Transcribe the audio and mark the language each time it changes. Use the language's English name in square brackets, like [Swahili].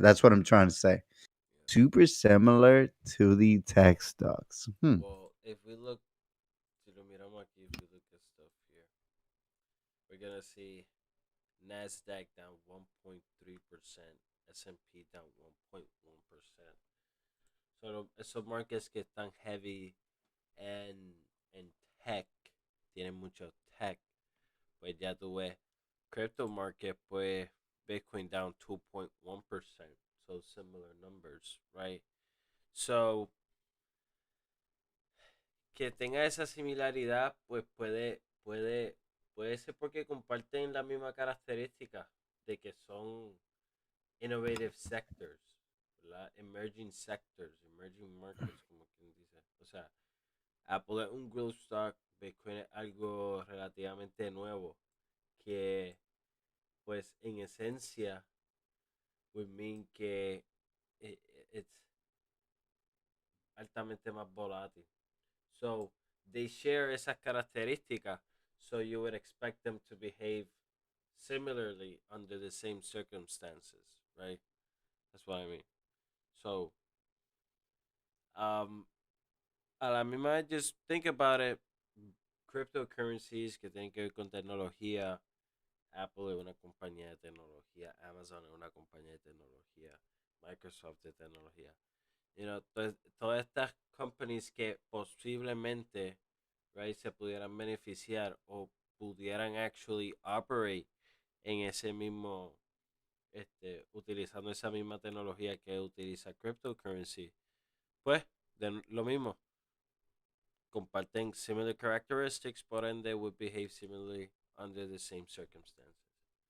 [English] That's what I'm trying to say. Super similar to the tech stocks. well, if we look to the Miramaki, if we look at stuff here, we're gonna see Nasdaq down 1.3%, S&P down 1.1%. [Spanish] So esos markets que están heavy en tech, tienen mucho tech, pues ya tú ves. [English] Crypto market, pues Bitcoin down 2.1%, so similar numbers, right? [Spanish] So que tenga esa similaridad, pues puede ser porque comparten la misma característica de que son [English] innovative sectors, [Spanish] ¿verdad? [English] Emerging sectors, emerging markets, [Spanish] como quien dice. O sea, Apple es un [English] growth stock, [Spanish] Bitcoin es algo relativamente nuevo que pues en esencia [English] would mean [Spanish] que [English] it's [Spanish] altamente más volátil. [English] So they share [Spanish] esas características, [English] so you would expect them to behave similarly under the same circumstances, right? That's what I mean. So, um, [Spanish] a la misma vez, [English] just think about it. [Spanish] Cryptocurrencies que tienen que ver con tecnología. Apple es una compañía de tecnología. Amazon es una compañía de tecnología. Microsoft de tecnología. Todas estas companies que posiblemente, right, se pudieran beneficiar o pudieran [English] actually operate [Spanish] en ese mismo, utilizando esa misma tecnología que utiliza cryptocurrency, pues, lo mismo, comparten [English] similar characteristics, [Spanish] por ende [English] would behave similarly under the same circumstances.